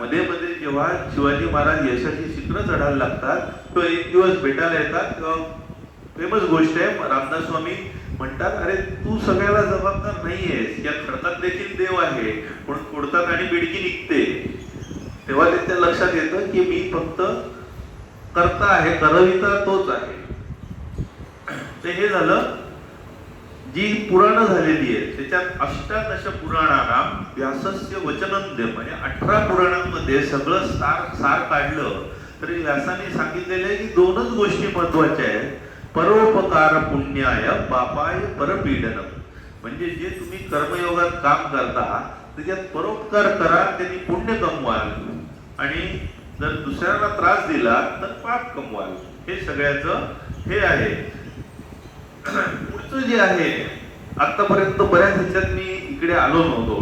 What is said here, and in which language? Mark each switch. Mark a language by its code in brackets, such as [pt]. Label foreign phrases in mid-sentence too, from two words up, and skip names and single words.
[mr] मध्ये मध्ये जेव्हा शिवाजी महाराज यशाची शिखरं चढायला लागतात तो एक दिवस भेटायला येतात, तेव्हा फेमस गोष्ट आहे, रामदास स्वामी म्हणतात, अरे तू सगळ्याला जबाबदार नाहीयेस, या खडकात देखील देव आहे. म्हणून फोडतात आणि बिडकी निघते. तेव्हा त्यांच्या लक्षात येतं की मी फक्त करता आहे, करविता तोच आहे. ते हे झालं. जी पुराणं झालेली आहेत त्याच्यात [sa] अष्टादश पुराणानाम व्यासस्य वचनंद्यम, [mr] म्हणजे 18 पुराणांमध्ये सगळं सार काढलं तरी व्यासाने सांगितलेलं आहे की दोनच गोष्टी महत्वाच्या आहेत. [sa] परोपकार पुण्याय पापाय परपीडनम. [mr] म्हणजे जे तुम्ही कर्मयोगात काम करता त्याच्यात परोपकार करा, त्यांनी पुण्य कमवाल, आणि जर दुसऱ्यांना त्रास दिला तर पाप कमवाल. हे सगळ्याचं हे आहे. पुढचं जे आहे, आतापर्यंत बऱ्याच ह्याच्यात मी इकडे आलो नव्हतो.